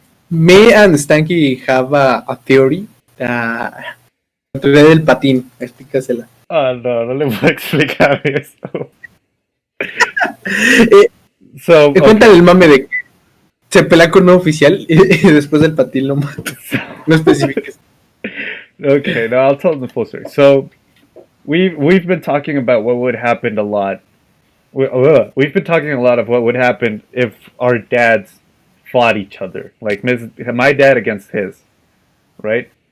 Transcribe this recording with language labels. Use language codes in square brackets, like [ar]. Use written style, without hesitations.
[en] Me and Stanky have a theory. [es] La teoría del patín. Explícasela. Oh no le voy a explicar eso. [en] So, [es] Cuéntale el mame de que se pelea con un oficial y después el patín lo mata. No especifiques. [en] Okay, no, I'll tell them the full story. So, we've been talking about what would happen a lot. We've been talking a lot of what would happen if our dads fought each other, like my dad against his, right?